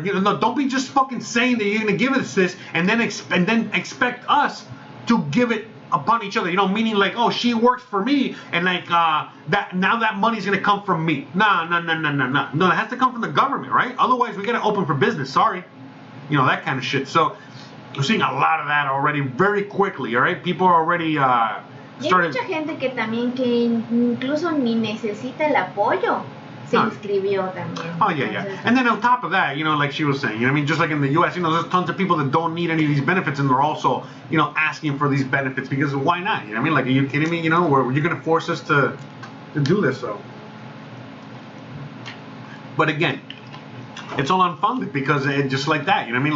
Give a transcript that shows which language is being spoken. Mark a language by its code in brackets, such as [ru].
[en] You know, no, don't be just fucking saying that you're going to give us this and then expect us to give it upon each other. You know, meaning like, oh, she works for me and like that money's going to come from me. No, it has to come from the government, right? Otherwise, we got to open for business. Sorry. You know, that kind of shit. So we're seeing a lot of that already very quickly, all right? People are already started. [es] Hay mucha gente que también que incluso ni necesita el apoyo se inscribió también. [en] Oh, yeah. And then on top of that, you know, like she was saying, you know what I mean? Just like in the U.S., you know, there's tons of people that don't need any of these benefits and they're also, you know, asking for these benefits because why not? You know what I mean? Like, are you kidding me? You know, you're going to force us to do this, so. But again, it's all unfunded because just like that, you know what I mean?